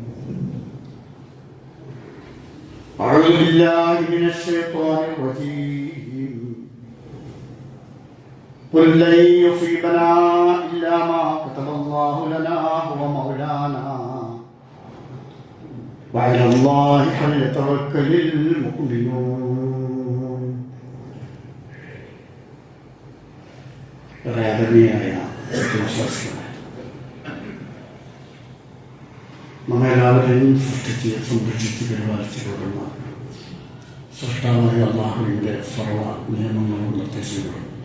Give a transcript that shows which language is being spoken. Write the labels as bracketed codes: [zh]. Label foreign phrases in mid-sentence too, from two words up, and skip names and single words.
[ar] أعوذ بالله من الشيطان الرجيم. قل لن يصيبنا إلا ما كتب الله لنا هو مولانا وعلى الله فليتوكل المؤمنون. [ml] നമ്മെല്ലാവരെയും സൃഷ്ടിച്ച് സംരക്ഷിച്ച് പരിപാലിച്ചു കൊടുക്കുന്ന സൃഷ്ടാവായ അള്ളാഹുവിൻ്റെ സർവ്വ നിയമങ്ങളും നിർദ്ദേശങ്ങളും